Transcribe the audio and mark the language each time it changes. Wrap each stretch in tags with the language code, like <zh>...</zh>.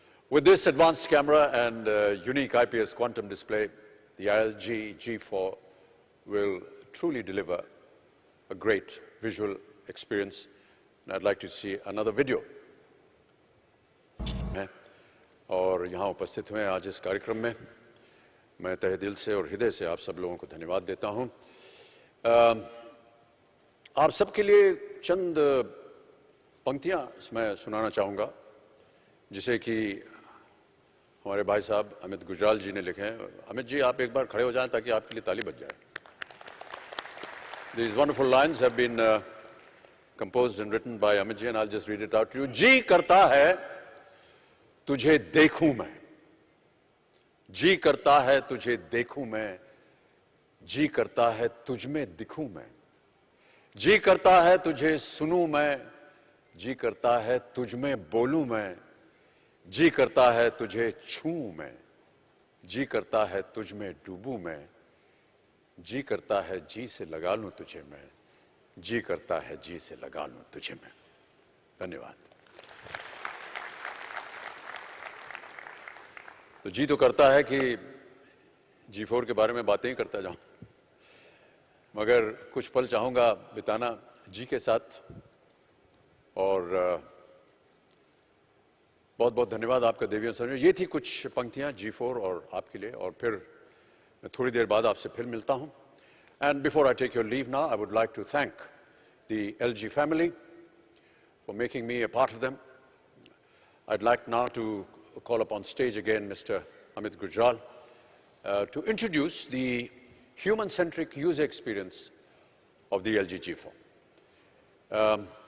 <en>With this advanced camera and unique IPS quantum display, the LG G4 will truly deliver a great visual experience. And I'd like to see another video.</en> <hi>और यहाँ उपस्थित हुए आज इस कार्यक्रम में मैं तहे दिल से और हृदय से आप सब लोगों को धन्यवाद देता हूँ। आप सबके लिए चंद पंक्तियाँ मैं सुनाना चाहूँगा, जिसे कि हमारे भाई साहब अमित गुजराल जी ने लिखे हैं। अमित जी, आप एक बार खड़े हो जाएं ताकि आपके लिए ताली बज जाए।</hi> <en>These wonderful lines have been composed and written by Amit ji, and I'll just read it out to you.</en> <hi>जी करता है तुझे देखूं मैं, जी करता है तुझे देखूं मैं, जी करता है तुझ में दिखूं मैं, जी करता है तुझे सुनूं मैं, जी करता है तुझ में बोलूं मैं, जी करता है तुझे छूऊं मैं, जी करता है तुझ में डूबूं मैं, जी करता है जी से लगा लूं तुझे मैं, जी करता है जी से लगा लूं तुझे मैं। धन्यवाद। तो जी तो करता है कि G4 के बारे में बातें ही करता जाऊं, मगर कुछ पल चाहूंगा बिताना जी के साथ। और बहुत बहुत धन्यवाद आपका देवियों सर। ये थी कुछ पंक्तियां G4 और आपके लिए, और फिर मैं थोड़ी देर बाद आपसे फिर मिलता हूं।</hi> <en>And before I take your leave now, I would like to thank the LG family for making me a part of them. I'd like now to call upon stage again Mr. Amit Gujral to introduce the human-centric user experience of the LG G4.</en>